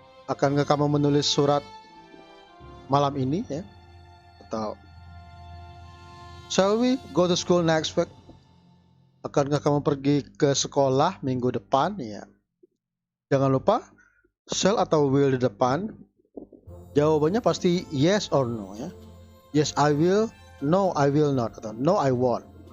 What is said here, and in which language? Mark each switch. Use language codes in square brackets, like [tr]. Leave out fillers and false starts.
[id] Akankah kamu menulis surat malam ini ya? Atau [en] shall we go to school next week? [id] Akankah kamu pergi ke sekolah minggu depan ya? Jangan lupa shall atau will di depan. Jawabannya pasti [en] yes or no [id] ya. [en] Yes I will, no I will not, [id] atau [en] no I won't.